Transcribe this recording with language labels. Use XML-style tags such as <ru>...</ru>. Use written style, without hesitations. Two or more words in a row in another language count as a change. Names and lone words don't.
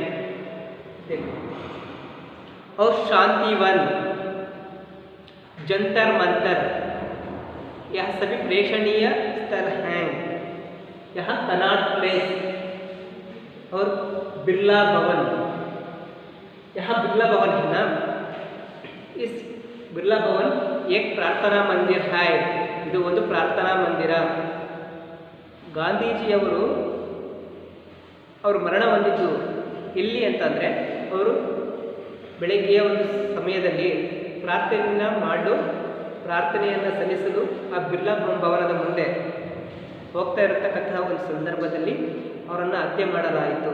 <hi>और शांतिवन, जंतर मंतर, यह सभी प्रेक्षणीय स्थल हैं. यहाँ कनॉट प्लेस और बिरला भवन, यहाँ बिरला भवन है ना, इस बिरला भवन एक प्रार्थना मंदिर है.</hi> <kn>ಇದು ಒಂದು ಪ್ರಾರ್ಥನಾ ಮಂದಿರ. ಗಾಂಧೀಜಿಯವರು ಅವರು ಮರಣ ಹೊಂದಿದ್ದು ಎಲ್ಲಿ ಅಂತಂದರೆ, ಅವರು ಬೆಳಗ್ಗೆಯ ಒಂದು ಸಮಯದಲ್ಲಿ ಪ್ರಾರ್ಥನೆಯನ್ನು ಸಲ್ಲಿಸಲು ಆ ಬಿರ್ಲಾ ಭವನದ ಮುಂದೆ ಹೋಗ್ತಾ ಇರತಕ್ಕಂತಹ ಒಂದು ಸಂದರ್ಭದಲ್ಲಿ ಅವರನ್ನು ಹತ್ಯೆ ಮಾಡಲಾಯಿತು.</kn>